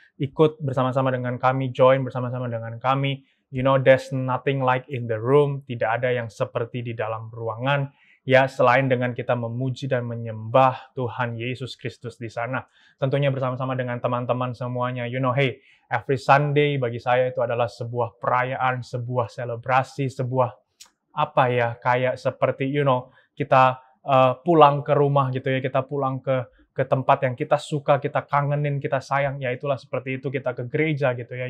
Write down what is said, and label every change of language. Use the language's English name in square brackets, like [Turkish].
[Indonesian] Ikut bersama-sama dengan kami, join bersama-sama dengan kami. [English] There's nothing like in the room. [Indonesian] Tidak ada yang seperti di dalam ruangan. Ya, selain dengan kita memuji dan menyembah Tuhan Yesus Kristus di sana. Tentunya bersama-sama dengan teman-teman semuanya. [English] Hey, every Sunday [Indonesian] bagi saya itu adalah sebuah perayaan, sebuah selebrasi, sebuah kayak seperti kita pulang ke rumah gitu ya, kita pulang ke tempat yang kita suka, kita kangenin, kita sayang, ya itulah seperti itu kita ke gereja gitu ya.